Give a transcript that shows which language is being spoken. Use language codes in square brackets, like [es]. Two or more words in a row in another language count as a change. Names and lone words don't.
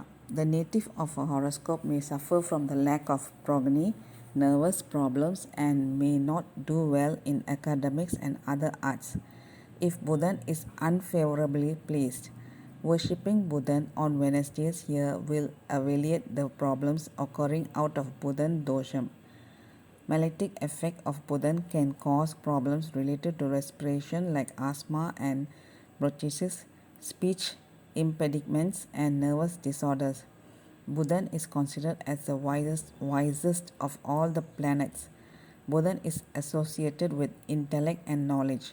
[en] The native of a horoscope may suffer from the lack of progeny, nervous problems, and may not do well in academics and other arts. If Buddhan is unfavorably placed, worshipping Buddhan on Wednesdays here will alleviate the problems occurring out of Buddhan dosham. Malectic effect of Budan can cause problems related to respiration like asthma and bronchitis, speech impediments, and nervous disorders. Budan is considered as the wisest of all the planets. Budan is associated with intellect and knowledge.